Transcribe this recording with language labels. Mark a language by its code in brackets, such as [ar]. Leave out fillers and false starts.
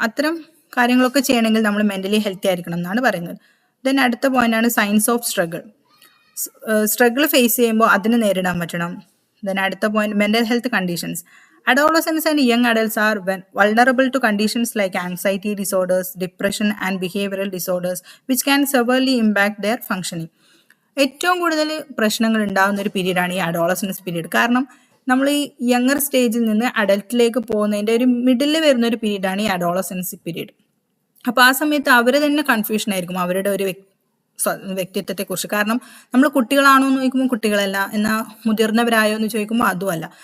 [ml] അത്തരം കാര്യങ്ങളൊക്കെ ചെയ്യണമെങ്കിൽ നമ്മൾ മെൻ്റലി ഹെൽത്തി ആയിരിക്കണം എന്നാണ് പറയുന്നത്. ദെൻ അടുത്ത പോയിന്റാണ് [en] Signs of struggle. [ml] Struggle face ചെയ്യുമ്പോൾ അതിനെ നേരിടാൻ പറ്റണം. ദെൻ അടുത്ത point, [en] Mental health conditions. Adolescents and young adults are vulnerable to conditions like anxiety disorders, depression and behavioral disorders which can severely impact their functioning. [ml] ഏറ്റവും കൂടുതൽ പ്രശ്നങ്ങൾ ഉണ്ടാകുന്ന ഒരു പീരീഡാണ് ഈ അഡോളസൻസ് പീരീഡ്. കാരണം നമ്മൾ ഈ യങ്ങർ സ്റ്റേജിൽ നിന്ന് അഡൽട്ടിലേക്ക് പോകുന്നതിൻ്റെ ഒരു മിഡിൽ വരുന്ന ഒരു പീരീഡാണ് ഈ അഡോളസൻസ് പീരീഡ്. അപ്പോൾ ആ സമയത്ത് അവർ തന്നെ കൺഫ്യൂഷൻ ആയിരിക്കും അവരുടെ ഒരു വ്യക്തിത്വത്തെക്കുറിച്ച്. കാരണം നമ്മൾ കുട്ടികളാണോ എന്ന് ചോദിക്കുമ്പോൾ കുട്ടികളല്ല, എന്നാൽ മുതിർന്നവരായോ എന്ന് ചോദിക്കുമ്പോൾ അതുമല്ല.